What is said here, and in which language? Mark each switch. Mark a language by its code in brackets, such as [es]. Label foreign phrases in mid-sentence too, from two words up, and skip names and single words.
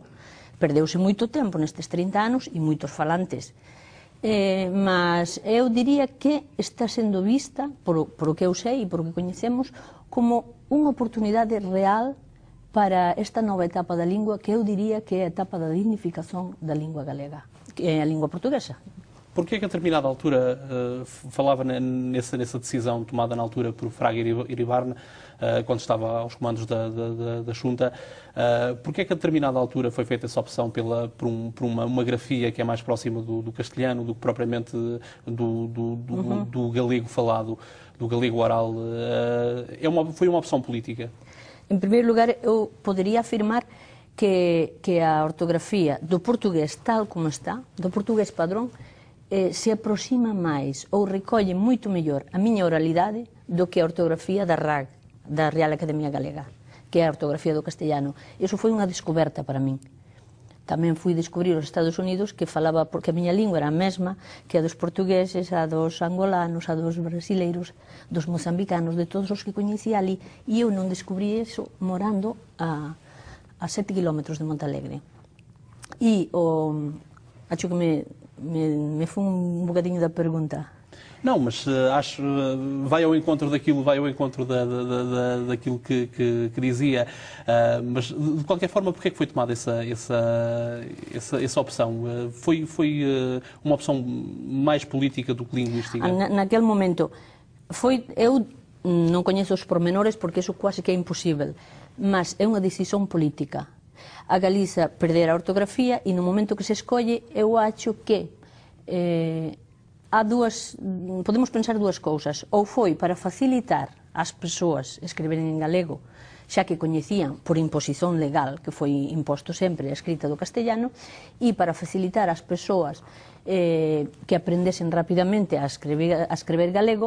[gl] Perdeuse moito tempo nestes 30 anos e moitos falantes. Mas eu diría que está sendo vista, por o que eu sei e por o que coñecemos, como unha oportunidade real para esta nova etapa da lingua, que eu diría que é a etapa da dignificación da lingua galega, que é a lingua portuguesa. [pt] Porquê que a determinada altura, falava nessa decisão tomada na altura por Fraga Iribarne, quando estava aos comandos da Xunta, porquê que a determinada altura foi feita essa opção por uma grafia que é mais próxima do castelhano do que propriamente do galego falado, do galego oral? Foi uma opção política? [gl] Em primeiro lugar, eu poderia afirmar que a ortografía do portugués tal como está, do portugués padrón, se aproxima máis ou recolle moito mellor a miña oralidade do que a ortografía da RAG, da Real Academia Galega, que é a ortografía do castellano. Iso foi unha descoberta para min. tamén fui descubrir os Estados Unidos que falaba, porque a miña lingua era a mesma que a dos portugueses, a dos angolanos, a dos brasileiros, dos mozambicanos, de todos os que coñecía ali, e eu non descubrí eso morando a 7 kilómetros de Montalegre. E acho que me foi un bocadinho da pergunta. [pt] Não, mas acho vai ao encontro daquilo, daquilo que dizia. Mas de qualquer forma, porque é que foi tomada essa opção? Foi uma opção mais política do que linguística? [gl] Naquele momento eu non coñezo os pormenores porque iso quase que é imposible, mas é unha decisión política. A Galiza perder a ortografía e no momento que se escolle eu acho que podemos pensar dúas cousas. Ou foi para facilitar ás persoas escreverem en galego, xa que coñecían por imposición legal, que foi imposto sempre a escrita do castellano, e para facilitar ás persoas que aprendesen rapidamente a escrever galego.